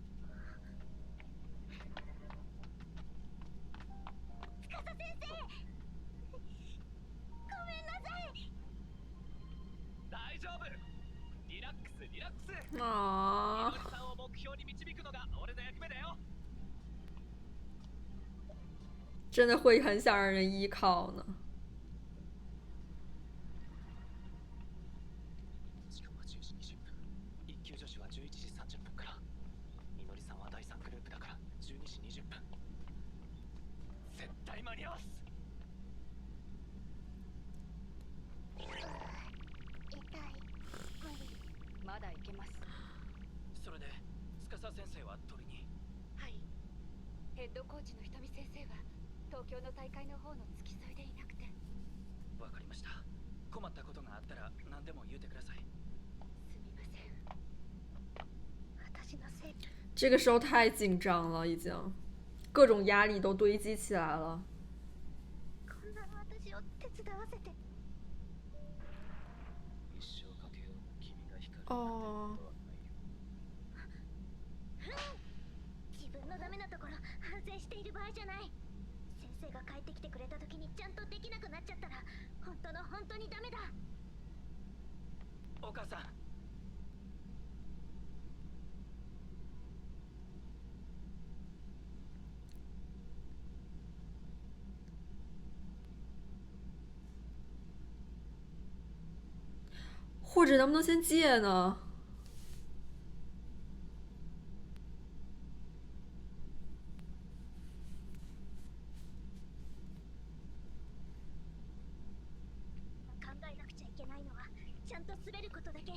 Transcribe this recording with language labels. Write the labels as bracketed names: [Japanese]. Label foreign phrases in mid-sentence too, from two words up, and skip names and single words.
[Japanese] 司先生、ごめんなさい。大丈夫。リラックスリラックス。い啊のりさんを目標に導くのが俺の役目だよ。 [Chinese] 真的会很想让人依靠呢。 [Japanese] 時間は10時20分。一級女子は11時30分から。いのりさんは第3グループだから12時20分。絶対間に合わす。痛い。無理。まだいけます。それで司先生は取りに。はい。ヘッドコーチのひとみ先生は東京の大会の方の付き添いでいなくて。わかりました。困ったことがあったら何でも言うてください。すみません。私のせい。 [Chinese] 这个时候太紧张了，已经各种压力都堆积起来了。 [Japanese] こんな私を手伝わせて。一生かけよう。君が光る哦，自分のダメなところ反省している場合じゃない。先生が帰ってきてくれた時にちゃんとできなくなっちゃったら本当にダメだ。お母さん。 [Chinese] 或者能不能先借呢？ [Japanese] 考えなくちゃいけないのはちゃんと滑ることだけ。